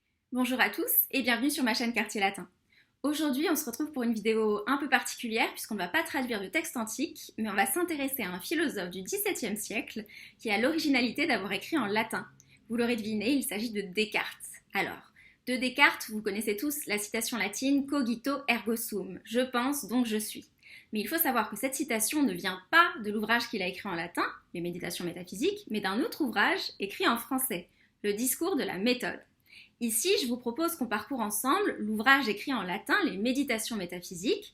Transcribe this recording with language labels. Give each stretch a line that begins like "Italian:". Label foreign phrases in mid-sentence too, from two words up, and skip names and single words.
French: Bonjour à tous et bienvenue sur ma chaîne Quartier Latin. Aujourd'hui, on se retrouve pour une vidéo un peu particulière puisqu'on ne va pas traduire de texte antique, mais on va s'intéresser à un philosophe du XVIIe siècle qui a l'originalité d'avoir écrit en latin. Vous l'aurez deviné, il s'agit de Descartes. Alors, de Descartes, vous connaissez tous la citation latine
Latin: Cogito ergo sum,
French: je pense donc je suis. Mais il faut savoir que cette citation ne vient pas de l'ouvrage qu'il a écrit en latin, les Méditations métaphysiques, mais d'un autre ouvrage écrit en français, le Discours de la méthode. Ici, je vous propose qu'on parcourt ensemble l'ouvrage écrit en latin, les Méditations métaphysiques.